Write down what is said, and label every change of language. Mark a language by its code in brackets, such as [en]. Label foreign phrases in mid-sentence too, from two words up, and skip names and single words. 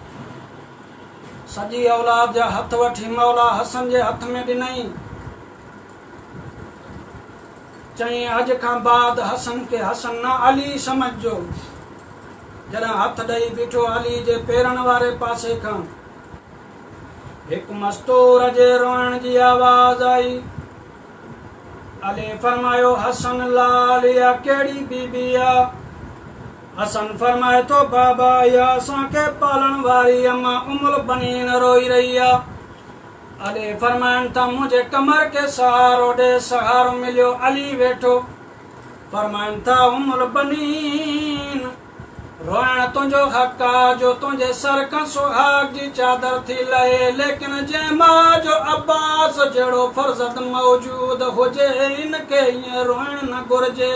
[sd] सॼी औलाद जा हथ वठी मौला हसन जे हथ में ॾिनई, चई अॼु खां बाद हसन खे हसन न अली समझो। जॾहिं हथ ॾेई बीठो अली जे पेरनि वारे पासे खां, एक मस्तूर जे रोइण जी आवाज आई। अली फरमायो हसन लाल या केड़ी बीबी आ? हसन फरमाए तो बाबा या असांखे पालण वारी अम्मा उमुल बनीन रोई रही आ। अली फरमाइन था [hi] मुझे कमर के [sd] सहारो दे, सहारो मिलियो। अली वेठो फरमाइन था उमुल बनीन रोइण तुंहिंजो हक़ आ जो तुंहिंजे सर खां सुहाग जी चादर थी लहे, लेकिन जंहिं मां जो अब्बास जहिड़ो फर्ज़द मौजूद हुजे इनके ईअं रोइण न घुरिजे।